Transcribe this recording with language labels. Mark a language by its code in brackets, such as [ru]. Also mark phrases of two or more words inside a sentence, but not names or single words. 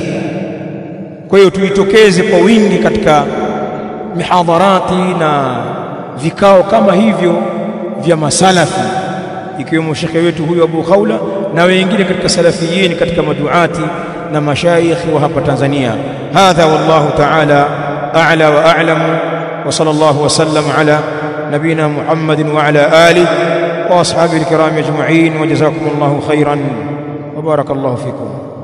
[sw] Kwa hiyo tuitokeze kwa wingi katika mihadharati na vikao kama hivyo vya masalafi, ikiwemo shekhe wetu huyu Abu Khawla na wengine katika salafiyin, katika maduati na mashaikh wa hapa Tanzania. [ar] هذا والله تعالى أعلى وأعلم، وصلى الله وسلم على نبينا محمد وعلى آله وأصحابه الكرام أجمعين، وجزاكم الله خيرا وبارك الله فيكم.